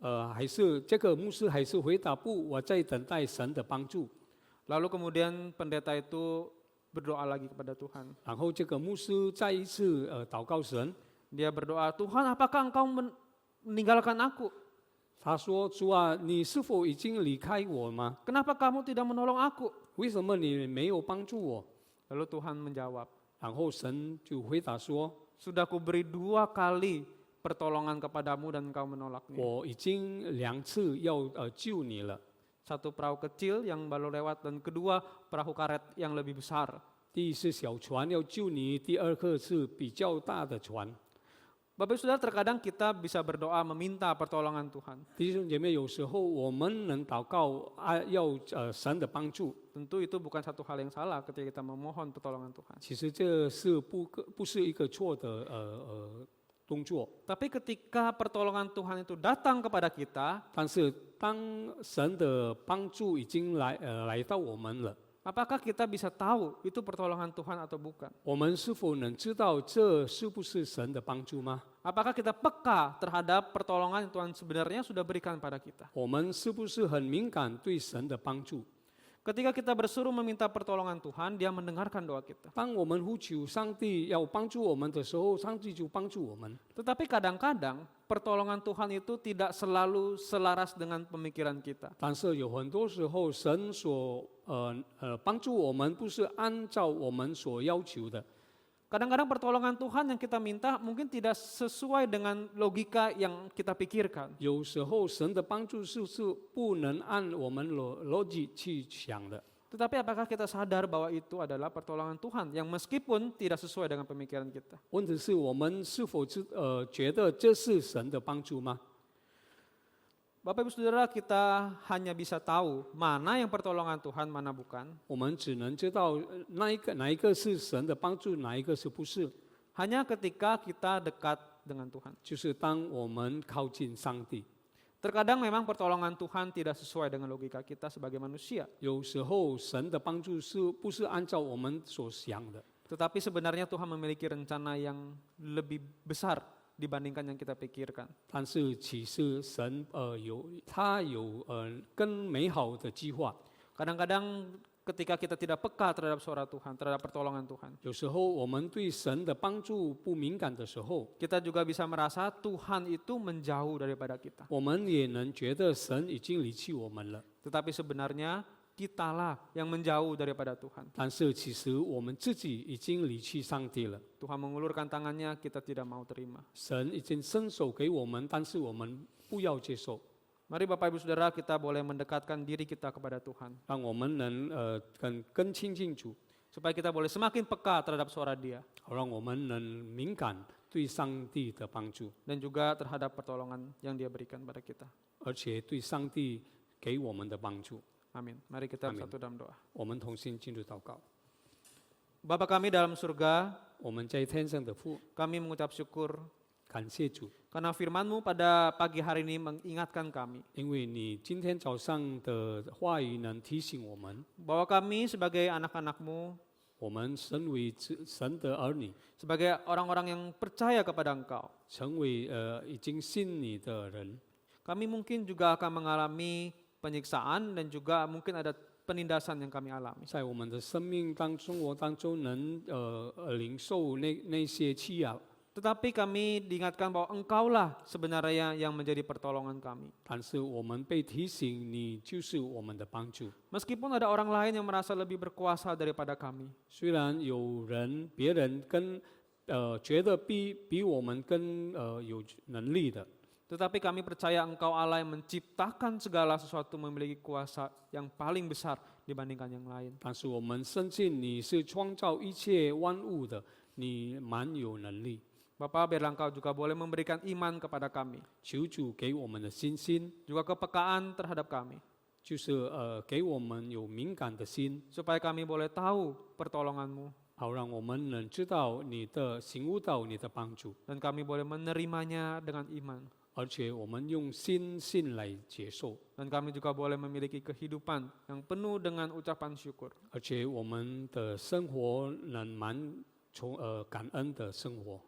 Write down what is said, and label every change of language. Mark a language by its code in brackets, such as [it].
[zh] 还是这个牧师还是回答不，我在等待神的帮助。 [id] Lalu kemudian pendeta itu berdoa lagi kepada Tuhan. [zh] 然后这个牧师再一次祷告神， [id] Dia berdoa, Tuhan apakah engkau meninggalkan aku? [zh] 他说：“主啊，你是否已经离开我吗？ [id] Kenapa kamu tidak menolong aku? [zh] 为什么你没有帮助我？” [id] Lalu Tuhan menjawab, [zh] 然后神就回答说 [id] sudah kuberi 2 kali pertolongan kepadamu dan engkau menolaknya. [zh] 我已经2次要救你了。 [id] Satu perahu kecil yang baru lewat dan kedua perahu karet yang lebih besar. [zh] 第一是小船要救你，第二个是比较大的船。 [id] Bapak Ibu Saudara, terkadang kita bisa berdoa meminta pertolongan Tuhan. [zh] 弟兄姐妹，有时候我们能祷告要神的帮助， [id] Tentu itu bukan satu hal yang salah ketika kita memohon pertolongan Tuhan. [zh] 其实这是不是一个错的动作。 [id] Tapi ketika pertolongan Tuhan itu datang kepada kita, [zh] 但是当神的帮助已经来到我们了， [id] apakah kita bisa tahu itu pertolongan Tuhan atau bukan? [zh] 我们是否能知道这是不是神的帮助吗？ [id] Apakah kita peka terhadap pertolongan yang Tuhan sebenarnya sudah berikan pada kita? [zh] 我们是不是很敏感对神的帮助？ [id] Ketika kita bersuruh meminta pertolongan Tuhan, Dia mendengarkan doa kita. [zh] 当我们呼求上帝要帮助我们的时候，上帝就帮助我们。 [id] Tetapi kadang-kadang pertolongan Tuhan itu tidak selalu selaras dengan pemikiran kita. [zh] 但是有很多时候，神所帮助我们，不是按照我们所要求的。 [id] Kadang-kadang pertolongan Tuhan yang kita minta mungkin tidak sesuai dengan logika yang kita pikirkan. [zh] 有时候神的帮助是不能按我们逻辑去想的。 [id] Tetapi apakah kita sadar bahwa itu adalah pertolongan Tuhan yang meskipun tidak sesuai dengan pemikiran kita? [zh] 问题是我们是否觉得这是神的帮助吗？ [id] Bapak Ibu Saudara, kita hanya bisa tahu mana yang pertolongan Tuhan, mana bukan. [zh] 我们只能知道哪一个是神的帮助，哪一个是不是。 [id] Hanya ketika kita dekat dengan Tuhan. [zh] 就是当我们靠近上帝， [id] Terkadang memang pertolongan Tuhan tidak sesuai dengan logika kita sebagai manusia. [zh] 有时候神的帮助是不是按照我们所想的？ [id] Tetapi sebenarnya Tuhan memiliki rencana yang lebih besar dibandingkan yang kita pikirkan. [zh] 但是其实神他有更美好的计划。 [id] Kadang-kadang ketika kita tidak peka terhadap suara Tuhan, terhadap pertolongan Tuhan, [zh] 有时候我们对神的帮助不敏感的时候， [id] kita juga bisa merasa Tuhan itu menjauh daripada kita. [zh] 我们也能觉得神已经离弃我们了。 [id] Tetapi sebenarnya kitalah yang menjauh daripada Tuhan. [zh] 但是其实我们自己已经离弃上帝了。 [id] Tuhan mengulurkan tangannya, kita tidak mau terima. [zh] 神已经伸手给我们，但是我们不要接受。 [id] Mari Bapak Ibu Saudara, kita boleh mendekatkan diri kita kepada Tuhan. [zh] 让我们能更亲近主， [id] Supaya kita boleh semakin peka terhadap suara Dia. [zh] 好让我们能敏感对上帝的帮助， [id] Dan juga terhadap pertolongan yang Dia berikan pada kita. [zh] 而且对上帝给我们的帮助。 [id] Amin. Mari kita Amin. bersatu dalam doa. [zh] 我们同心进入祷告。 [id] Bapa kami dalam surga, [zh] 我们在天上的父， [id] kami mengucap syukur [zh] 感谢主， [id] karena firman-Mu pada pagi hari ini mengingatkan kami [zh] 因为你今天早上的话语能提醒我们， [id] bahwa kami sebagai anak-anak-Mu, [zh] 我们身为神的儿女， [id] sebagai orang-orang yang percaya kepada Engkau, [zh] 成为已经信你的人， [id] kami mungkin juga akan mengalami penyiksaan dan juga mungkin ada penindasan yang kami alami. [zh] 在我们的生命生活当中能领受那些欺压。 [id] Tetapi kami diingatkan bahwa Engkaulah sebenarnya yang menjadi pertolongan kami. [zh] 但是我们被提醒，你就是我们的帮助。 [id] Meskipun ada orang lain yang merasa lebih berkuasa daripada kami, [zh] 虽然别人觉得比我们更有能力的， [id] tetapi kami percaya Engkau Allah yang menciptakan segala sesuatu memiliki kuasa yang paling besar dibandingkan yang lain. [zh] 但是我们深信你是创造一切万物的，你蛮有能力。 [id] Bapa, biarlah Engkau juga boleh memberikan iman kepada kami, [zh] 求主给我们的信心， [id] juga kepekaan terhadap kami, [zh] 就是给我们有敏感的心， [id] supaya kami boleh tahu pertolongan-Mu [zh] 好让我们能知道你的醒悟到你的帮助， [id] dan kami boleh menerimanya dengan iman. [zh] 而且我们用信来接受， [id] Dan kami juga boleh memiliki kehidupan yang penuh dengan ucapan syukur. [zh] 而且我们的生活能感恩的生活。